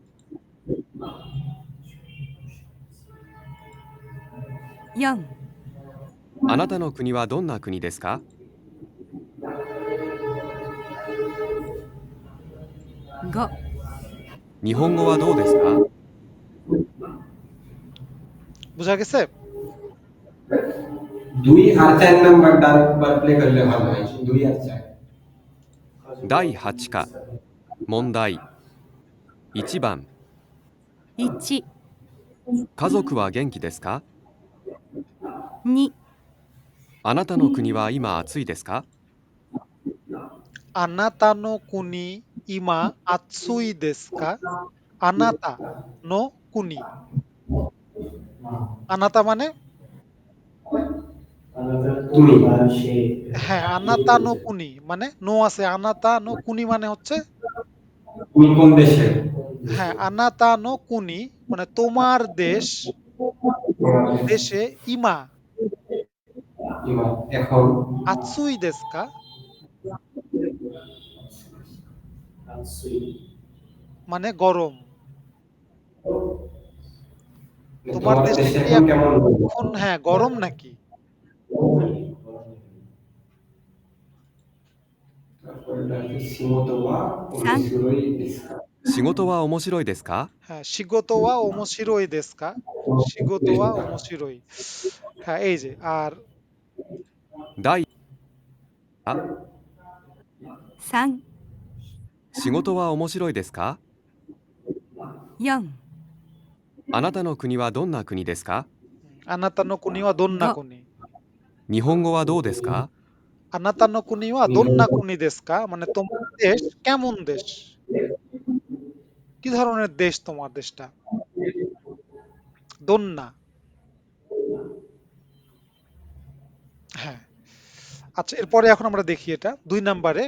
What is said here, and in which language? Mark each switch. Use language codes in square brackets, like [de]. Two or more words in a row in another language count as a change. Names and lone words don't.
[ja] 4、あなたの国はどんな国ですか？ 5、日本語はどうですか？ [bn] বুঝা গেছে? 2 আর 4 নাম্বারটা আরেকবার প্লে করলে ভালো হয়, 2 আর 4। [ja] 第8課問題1番 1、家族は元気ですか？ 2、あなたの国は今暑いですか？あなたの国今暑いですか？あなたの国。あなた মানে? [bn] তুমি। হ্যাঁ, [ja] あなたの国 [bn] মানে নো আছে। [ja] あなたの国 [bn] মানে হচ্ছে তুমি কোন দেশে? হ্যাঁ, [ja] あなたの国 [bn] মানে তোমার দেশে ইমা এখন [ja] 暑いですか [bn] মানে গরম। তোমার তোমার দেশে দেশে কি এখন কেমন? এখন হ্যাঁ গরম নাকি? [ja] 仕事は面白いですか？ হ্যাঁ, 仕事は面白いですか。仕事は面白い. [bn] হ্যাঁ, এই যে আর [ja] 第あ 3、仕事は面白いですか？ 4、あなたの国はどんな国ですか？あなたの国はどんな国. 日本語はどうですか？あなたの国はどんな国ですか [bn] মানে তোমার দেশ কেমন দেশ? কি ধরনের দেশ তোমার দেশটা? দোন্না। হ্যাঁ। আচ্ছা, এরপরে এখন আমরা দেখি এটা 2 নাম্বারে।